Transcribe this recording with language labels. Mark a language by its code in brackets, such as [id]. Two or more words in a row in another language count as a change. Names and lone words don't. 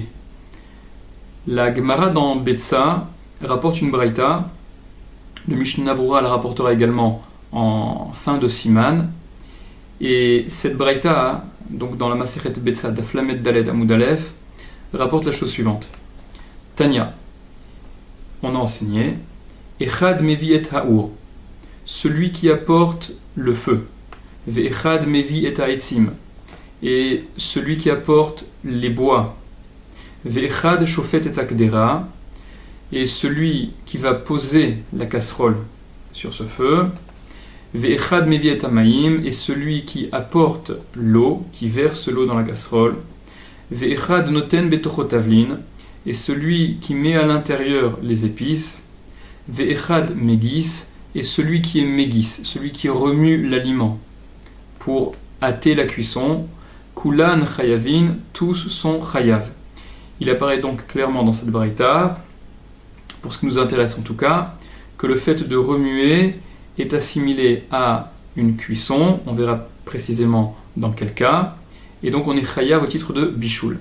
[fr] La Gemara dans Betsa rapporte une braïta, le Mishnah Brura la rapportera également en fin de Siman, et cette braïta, donc dans la Masechet Betsa d'Aflamet [he] דלת עמוד אלף, [fr] rapporte la chose suivante. Tanya, on a enseigné, [he] אחד מביא את האור, [fr] celui qui apporte le feu, [he] ואחד מביא את העצים, [fr] et celui qui apporte les bois, [he] ואחד שופת את הקדרה, [fr] et celui qui va poser la casserole sur ce feu, [he] ואחד מביא את המים, [fr] et celui qui apporte l'eau, qui verse l'eau dans la casserole, [he] ואחד נותן בתוכו תבלין, [fr] et celui qui met à l'intérieur les épices, [he] ואחד מגיס, [fr] et celui qui est megis, celui qui remue l'aliment pour hâter la cuisson, [he] כולן חייבין, [fr] tous sont chayav. Il apparaît donc clairement dans cette braïta, pour ce qui nous intéresse en tout cas, que le fait de remuer est assimilé à une cuisson, on verra précisément dans quel cas, et donc on est chayav au titre de bichoul.